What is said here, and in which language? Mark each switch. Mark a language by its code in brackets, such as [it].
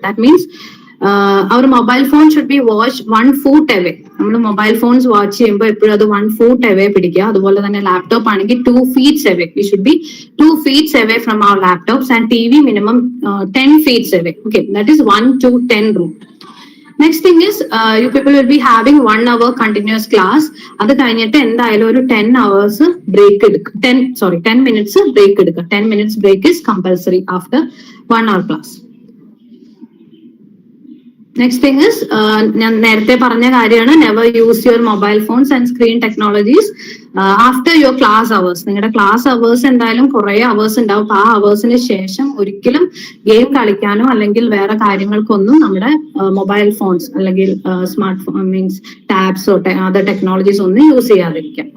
[en] That means our mobile phone should be watched 1 foot away. [ml] നമ്മൾ mobile phones watch ചെയ്യുമ്പോൾ എപ്പോഴും അത് [en] 1 foot away [ml] പിടിക്കുക. അതുപോലെ തന്നെ ലാപ്ടോപ്പ് ആണെങ്കിൽ [en] 2 feet away. We should be 2 feet away from our laptops, and TV minimum 10 feet away. Okay, that is 1-10 rule. Next thing is you people will be having 1 hour continuous class. [ml] അത് കഴിഞ്ഞിട്ട് എന്തായാലും ഒരു 10 hours break എടുക്കുക. 10 minutes break എടുക്കുക. [en] 10 minutes break is compulsory after 1 hour class. Next thing is, [ml] ഞാൻ നേരത്തെ പറഞ്ഞ കാര്യമാണ്, [en] Never use your mobile phones and screen technologies after your class hours. [ml] നിങ്ങളുടെ ക്ലാസ് അവേഴ്സ് എന്തായാലും കുറെ അവേഴ്സ് ഉണ്ടാവും. അപ്പൊ ആ അവേഴ്സിന് ശേഷം ഒരിക്കലും ഗെയിം കളിക്കാനോ അല്ലെങ്കിൽ വേറെ കാര്യങ്ങൾക്കൊന്നും നമ്മുടെ മൊബൈൽ ഫോൺസ് അല്ലെങ്കിൽ smart phone means ടാബ്സോ other technologies ഒന്നും യൂസ് ചെയ്യാതിരിക്കാം.